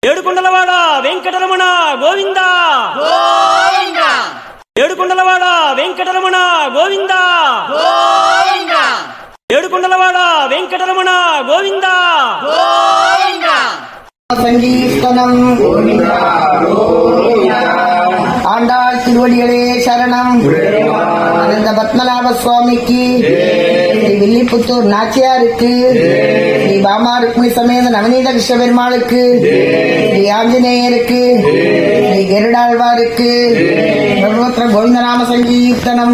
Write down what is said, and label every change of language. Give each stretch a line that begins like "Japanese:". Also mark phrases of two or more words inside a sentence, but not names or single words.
Telugu: ఏడుకొండలవాడ వెంకటరమణ గోవింద గోవింద ఏడుకొండలవాడ వెంకటరమణ గోవింద గోవింద ఏడుకొండలవాడ వెంకటరమణ గోవింద గోవింద
Tamil: சங்கீர்த்தனம் ஆண்டாள் திருவடிகளே சரணம். அனந்த பத்மநாப சுவாமிக்கு, ஸ்ரீ வில்லிபுத்தூர் நாச்சியாருக்கு, ஸ்ரீ பாமா ருக்மிணி சமேத நவநீத கிருஷ்ண பெருமாளுக்கு, ஸ்ரீ ஆஞ்சநேயருக்கு, ஸ்ரீ கருடாழ்வாருக்கு சர்வத்திர கோவிந்தநாம சங்கீர்த்தனம்.